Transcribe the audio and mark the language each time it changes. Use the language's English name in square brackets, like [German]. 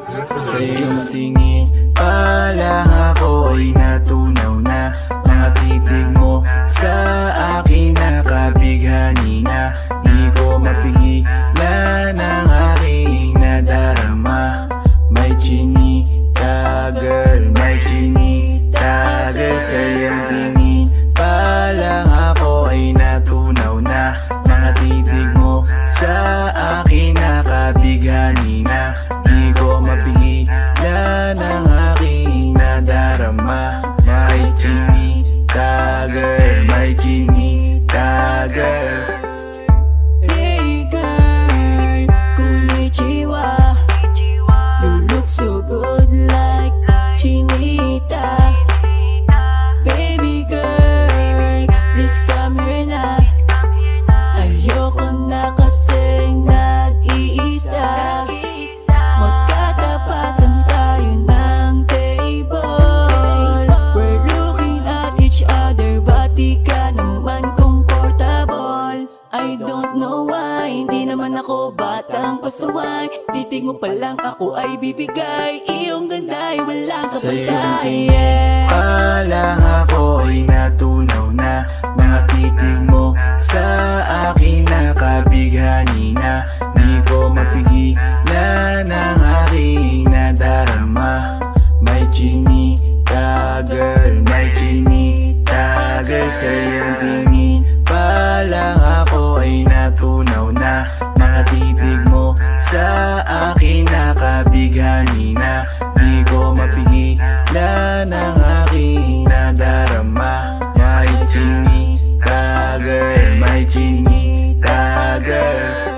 [Filipino] Sa iyong tingin pa lang ako ay natunaw na. Mga titig mo sa akin nakabighani na. Di ko mapigilan ang aking nadarama. May chinita girl, may chinita girl. Sa iyong tingin pa lang ako ay natunaw na. Mga titig mo sa akin nakabighani na. Di ko mapigilan ang aking nadarama. May chinita girl, may chinita girl. [English] Hey girl, konnichiwa. You look so good like chinita. Baby girl, please come here na. [Filipino] Ayoko na kasing nag-iisa. Magkatapatan tayo ng table. [English] We're looking at each other, but [Filipino] di ka naman [English] comfortable. I don't know why, [Filipino] hindi naman ako batang pasuway. Titig mo pa lang ako ay bibigay. Iyong ganda ay walang kapatay. Sa iyong tingin pa lang ako ay natunaw na. Mga titig mo sa akin nakabighani na. Di ko mapigilan ang aking nadarama. May chinita girl, may chinita girl. Sa iyong tingin pa lang ako ay natunaw na. Mga titig mo sa akin nakabighani na. Di ko mapigilan ang aking nadarama. May chinita girl, may chinita girl.